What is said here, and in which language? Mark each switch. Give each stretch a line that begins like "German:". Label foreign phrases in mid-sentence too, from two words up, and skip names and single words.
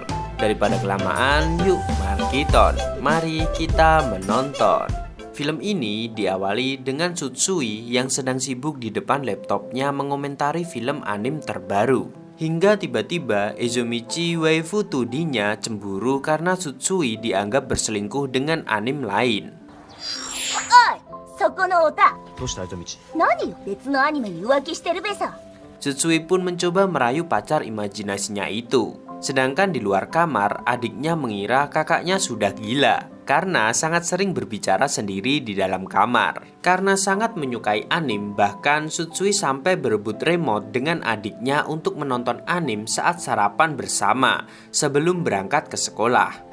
Indonesian: Daripada kelamaan, yuk mari kita menonton. Film ini diawali dengan Tsutsui yang sedang sibuk di depan laptopnya mengomentari film anime terbaru. Hingga tiba-tiba Ezomichi waifu 2D-nya cemburu karena Tsutsui dianggap berselingkuh dengan anime lain.
Japanese: Oi, そこのオタ。どうしたエゾミチ？何よ、別のアニメに浮気してるべさ。
Indonesian: Tsutsui pun mencoba merayu pacar imajinasinya itu. Sedangkan di luar kamar, adiknya mengira kakaknya sudah gila karena sangat sering berbicara sendiri di dalam kamar. Karena sangat menyukai anime, bahkan Tsutsui sampai berebut remote dengan adiknya untuk menonton anime saat sarapan bersama sebelum berangkat ke sekolah.